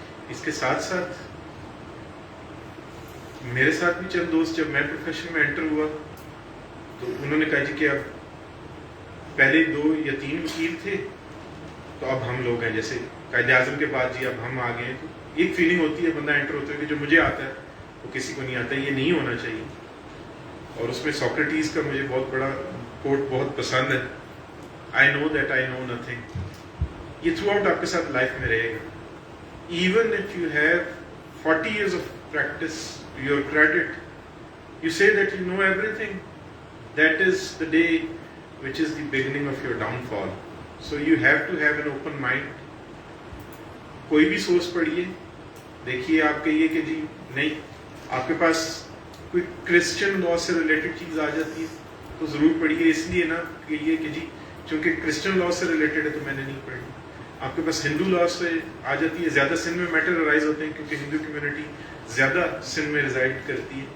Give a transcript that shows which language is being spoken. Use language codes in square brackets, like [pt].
[ur] اس کے ساتھ ساتھ میرے ساتھ بھی چند دوست جب میں پروفیشن میں انٹر ہوا تو انہوں نے کہا جی کہ اب پہلے 2 یا 3 وکیل تھے تو اب ہم لوگ ہیں, جیسے قائد اعظم کے بعد جی اب ہم آ گئے ہیں. تو ایک فیلنگ ہوتی ہے بندہ انٹر ہوتا ہے کہ جو مجھے آتا ہے وہ کسی کو نہیں آتا. یہ نہیں ہونا چاہیے. اور اس میں سوکریٹیز کا مجھے بہت بڑا کوٹ بہت پسند ہے, [en] I know that I know nothing. [ur] یہ تھرو آؤٹ آپ کے ساتھ لائف میں رہے گا. [en] Even if you have 40 years of practice to your credit, you say that you know everything, that is the day which is the beginning of your downfall. So you have to have an open mind. [ur] کوئی بھی source پڑھیے, دیکھیے آپ کہیے کہ جی نہیں آپ کے پاس کوئی کرسچن لا سے ریلیٹڈ چیز آ جاتی ہے تو ضرور پڑھیے. اس لیے نہ کہیے کہ جی چونکہ کرسچن لا سے ریلیٹڈ ہے تو میں نے نہیں پڑھی. آپ کے پاس ہندو لا سے آ جاتی ہے, زیادہ سندھ میں میٹر ارائز ہوتے ہیں کیونکہ ہندو کمیونٹی زیادہ سندھ میں ریزائڈ کرتی ہے.